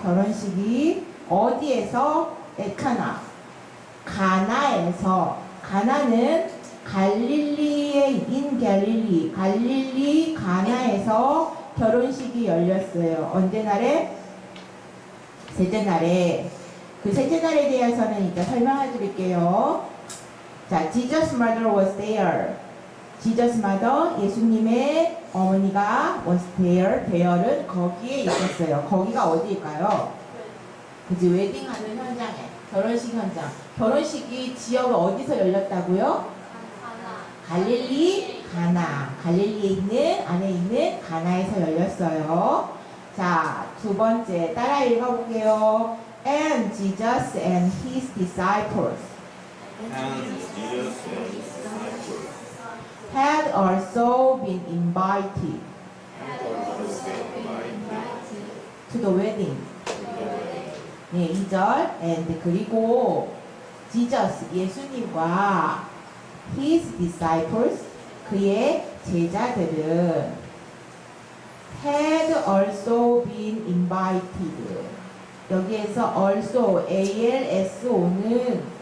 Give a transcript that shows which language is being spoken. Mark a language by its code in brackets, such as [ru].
[ko] 결혼식이 어디에서? 에카나, 가나에서. 가나는 갈릴리의 인 갈릴리, 갈릴리 가나에서 결혼식이 열렸어요. 언제 날에? 셋째 날에. 그 셋째 날에 대해서는 이따 설명해 드릴게요. [en] 자, Jesus' mother was there. Jesus' mother, [ko] 예수님의 어머니가 [en] was there. [ko] there은 거기에 있었어요. 거기가 어디일까요? 그지, 웨딩하는 현장에. 결혼식 현장. 결혼식이 지역을 어디서 열렸다고요? 갈릴리 가나. 갈릴리에 있는, 안에 있는 가나에서 열렸어요. 자, 두 번째 따라 읽어볼게요. [en] And Jesus and his disciples and Jesus and his disciples had also been invited to the wedding. [ko] 네, 2절 and 그리고 Jesus, 예수님과 [en] his disciples, [ko] 그의 제자들은 [en] had also been invited. [ko] 여기에서 also, ALSO는